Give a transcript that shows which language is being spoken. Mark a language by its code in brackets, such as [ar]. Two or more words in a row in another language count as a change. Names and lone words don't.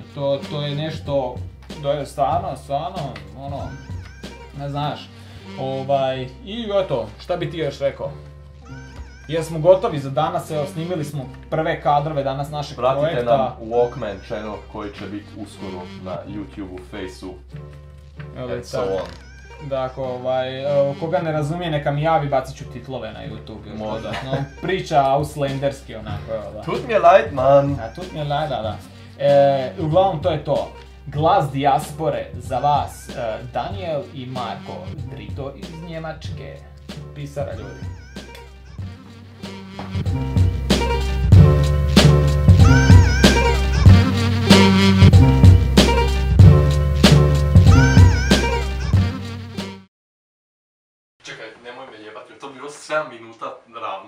[hr] To je nešto, to je stvarno, ne znaš. I eto, šta bi ti još rekao? Jesmo gotovi za danas, evo snimili smo prve kadrove danas našeg projekta. Pratite nam Walkman channel koji će biti uskoro na YouTubeu, Faceu, [en] and so on. [hr] Dakle, koga ne razumije neka mi javi, bacit ću titlove na YouTube. Možda. Priča auslanderski onako. [de] Tut mir leid, man. Tut mir leid, [hr] da. Uglavnom to je to. Glas dijaspore za vas, Daniel i Marko, Drito iz Njemačke. Pisara ljudi. Čekaj, nemoj me jebati, to bilo 7 minuta ravno.